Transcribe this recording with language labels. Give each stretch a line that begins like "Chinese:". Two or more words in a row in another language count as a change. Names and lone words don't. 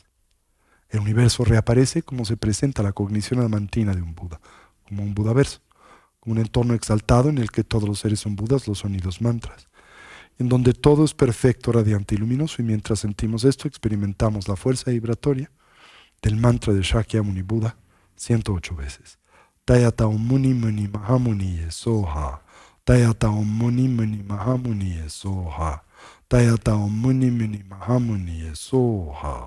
Spanish: El universo reaparece como se presenta la cognición adamantina de un Buda, como un Budaverso, como un entorno exaltado en el que todos los seres son Budas, los sonidos mantras, en donde todo es perfecto, radiante y luminoso, y mientras sentimos esto experimentamos la fuerza vibratoria del mantra de Shakyamuni Buda 108 veces.
Sanskrit: Tayata Om Muni Muni Mahamuni Soha. Tayata Om Muni Muni Mahamuni Soha. Tayata Om Muni Muni Mahamuni Soha.